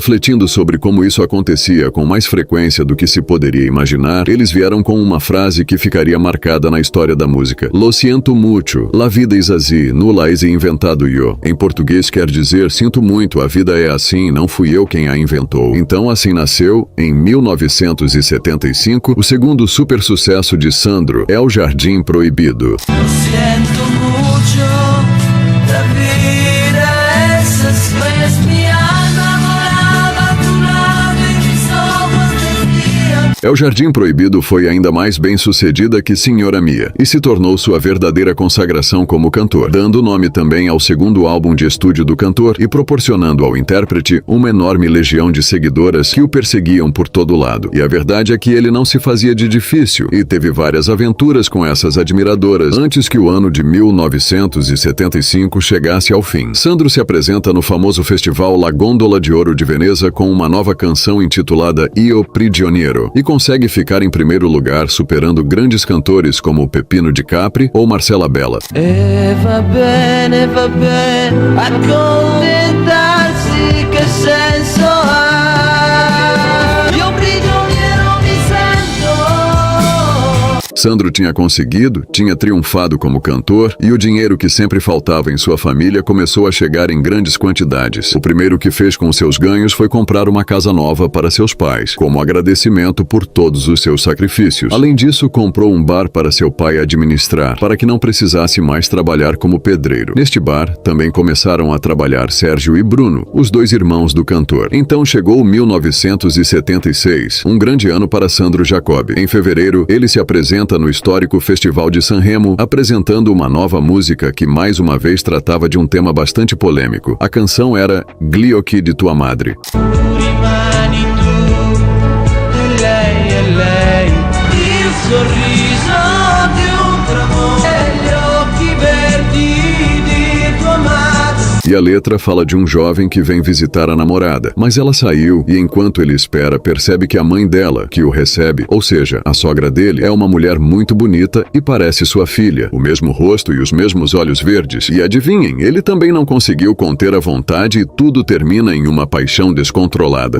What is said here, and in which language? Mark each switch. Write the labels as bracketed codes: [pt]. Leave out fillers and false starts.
[pt] Refletindo sobre como isso acontecia com mais frequência do que se poderia imaginar, eles vieram com uma frase que ficaria marcada na história da música: [es] "Lo siento mucho, la vida es así, no la he inventado yo." [pt] Em português quer dizer: "Sinto muito, a vida é assim, não fui eu quem a inventou." Então assim nasceu, em 1975, o segundo super sucesso de Sandro, É o Jardim Proibido. [es] Siento mucho, la vida es así. Es mi alma morada a tu lado y mis ojos decían. [pt] É o Jardim Proibido foi ainda mais bem sucedida que Senhora Mia e se tornou sua verdadeira consagração como cantor, dando nome também ao segundo álbum de estúdio do cantor e proporcionando ao intérprete uma enorme legião de seguidoras que o perseguiam por todo lado. E a verdade é que ele não se fazia de difícil e teve várias aventuras com essas admiradoras antes que o ano de 1975 chegasse ao fim. Sandro se apresenta no famoso festival La Gondola de Ouro de Veneza com uma nova canção intitulada Io Prigioniero e consegue ficar em primeiro lugar, superando grandes cantores como Peppino di Capri ou Marcela Bella. [it] Va bene, accontentarsi, che senso ha? Io prigioniero mi sento. [pt] Sandro tinha conseguido, tinha triunfado como cantor e o dinheiro que sempre faltava em sua família começou a chegar em grandes quantidades. O primeiro que fez com seus ganhos foi comprar uma casa nova para seus pais, como agradecimento por todos os seus sacrifícios. Além disso, comprou um bar para seu pai administrar, para que não precisasse mais trabalhar como pedreiro. Neste bar, também começaram a trabalhar Sérgio e Bruno, os dois irmãos do cantor. Então chegou 1976, um grande ano para Sandro Jacobbi. Em fevereiro, ele se apresenta no histórico Festival de Sanremo, apresentando uma nova música que mais uma vez tratava de um tema bastante polêmico. A canção era Gli occhi di tua madre. [it] Tu rimani tu, e lei, il sorriso di un tramonto, e gli occhi verdi di tua madre. [pt] E a letra fala de um jovem que vem visitar a namorada, mas ela saiu e enquanto ele espera, percebe que a mãe dela, que o recebe, ou seja, a sogra dele, é uma mulher muito bonita e parece sua filha, o mesmo rosto e os mesmos olhos verdes. E adivinhem, ele também não conseguiu conter a vontade e tudo termina em uma paixão descontrolada.